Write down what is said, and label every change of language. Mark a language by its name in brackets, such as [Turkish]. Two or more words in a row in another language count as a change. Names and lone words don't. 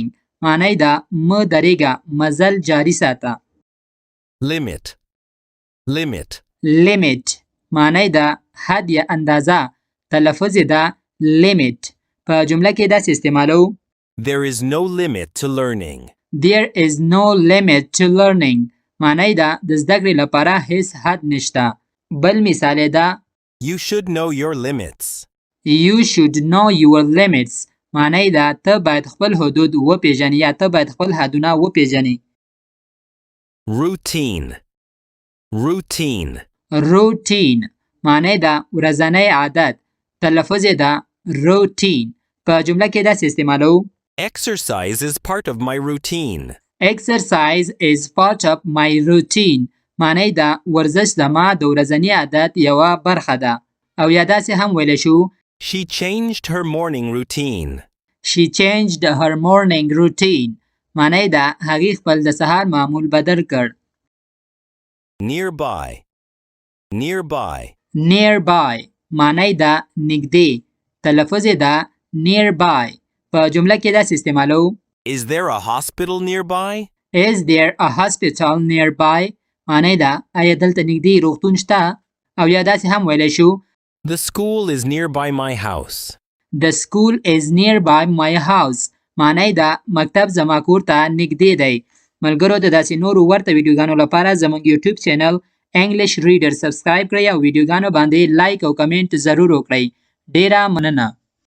[Pashto] معنی ده مه درېږه مزل جاری ساته. [English] Limit. Limit. [Pashto] Limit معنی ده حد یا اندازه. تلفظ یې ده limit. په جمله کې داسې استعمالو [English] There is no limit to learning. There is no limit to learning. [Pashto] معنی ده د زده کړې لپاره هیڅ حد نشته. بل مثال یې ده [English] You should know your limits. You should know your limits. [Pashto] معنی ده ته باید خپل حدود وپیژنې یا ته باید خپل حدونه وپیژنې. [English] Routine. Routine. [Pashto] Routine معنی ده ورځنی عادت. تلفظ یې ده routine. په جمله کې داسې استعمالو [English] Exercise is part of my routine. Exercise is part of my routine. [Pashto] معنی ده ورزش زما د ورځني عادت یوه برخه ده. او یا داسې هم ویلی شو [English] She changed her morning routine. She changed her morning routine. [Pashto] معنی ده هغې خپل د سهار معمول بدل کړ. [English] Nearby. Nearby. [Pashto] Nearby معنی ده نږدې. تلفظ یې ده nearby. په جمله کې داسې استعمالو [English] Is there a hospital nearby? Is there a hospital nearby? [Pashto] معنی ده آیا دلته نږدې روغتون شته؟ او یا داسې هم ویلی شو [English] The school is nearby my house. The school is nearby my house. [Pashto] معنی ده مکتب زما کور ته نږدې دی. ملګرو د داسې نورو ورته ویډیوګانو لپاره زموږ یوټیوب چینل انګلیش ریډر سبسکرایب کړئ او ویډیوګانو باندې لایک او کمنټ ضرور وکړئ. ډیره مننه.